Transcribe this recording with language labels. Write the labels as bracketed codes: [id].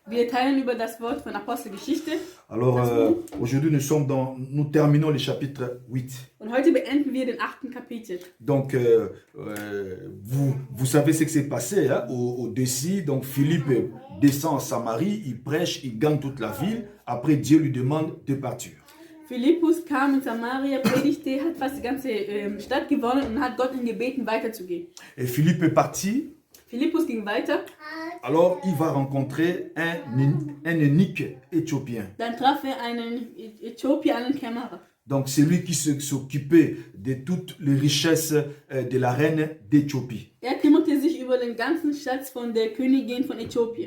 [de] wir teilen über das Wort von Apostelgeschichte. [fr] Alors, aujourd'hui, nous terminons le chapitre 8. [de] Und heute beenden wir den 8. Kapitel. [fr] Donc, vous savez ce qui s'est passé hein, au Dessie. Donc, Philippe descend en Samarie, il prêche, il gagne toute la ville. Après, Dieu lui demande de partir. [de] Philippus kam in Samaria, predigte, hat fast die ganze Stadt gewonnen und hat Gott ihn gebeten, weiterzugehen. [fr] Et Philippe est parti. [de] Philippus ging weiter. [fr] Alors, il va rencontrer un eunuque éthiopien. [de] Dann traf einen Äthiopier, einen Kämmerer. [fr] Donc, c'est lui qui s'occupait de toutes les richesses de la reine d'Éthiopie. [de] Kümmerte sich über den ganzen Schatz von der Königin von Äthiopien.